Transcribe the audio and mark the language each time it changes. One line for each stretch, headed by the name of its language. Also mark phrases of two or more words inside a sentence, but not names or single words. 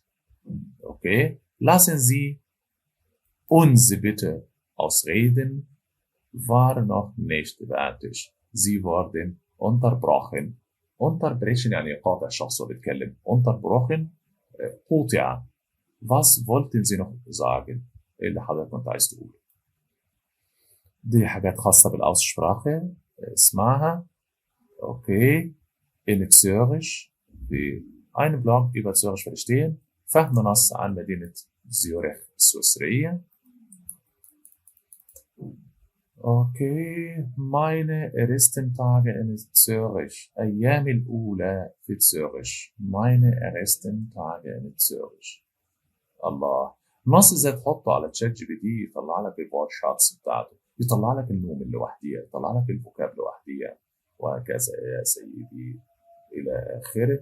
German: Okay. Lassen Sie uns bitte ausreden. War noch nicht fertig. Sie wurden unterbrochen.
Arabic: Unterbrechen يعني قاطع الشخص وبيتكلم. Unterbrochen قطع.
German: Was wollten Sie noch sagen?
Arabic: اللي حضرتك كنت عايز تقوله. دي حاجات خاصة بالأوسسprache. اسمعها.
German: Okay. In Zürich. في ein Blog über Zürich verstehen.
Arabic: فهم نص عن مدينة زيورخ السويسرية.
German: Okay, meine ersten Tage in Zürich.
Arabic: أيامي الأولى في Zürich.
German: Meine ersten Tage in Zürich.
Arabic: الله. النص ازاي تحطه على تشات جي بي تي يطلع لك البار شارتس بتاعته، يطلع لك النوم لوحديها، يطلع لك الفوكاب لوحديها، وهكذا يا سيدي إلى آخره.